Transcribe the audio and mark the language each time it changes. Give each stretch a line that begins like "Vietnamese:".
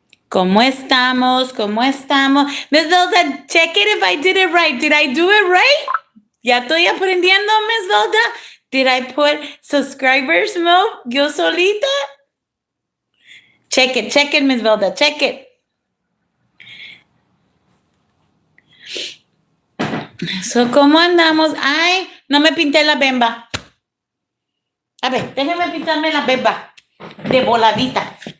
Spanish: ¿Cómo estamos? ¿Cómo estamos?
English: Miss Velda, check it if I did it right. Did I do it right?
Spanish: Ya estoy aprendiendo, Miss Velda.
English: Did I put subscribers mode
Spanish: yo solita?
English: Check it, Miss Velda, check it.
Spanish: So, ¿cómo andamos? Ay, no me pinté la bemba. A ver, déjeme pintarme la bemba de voladita.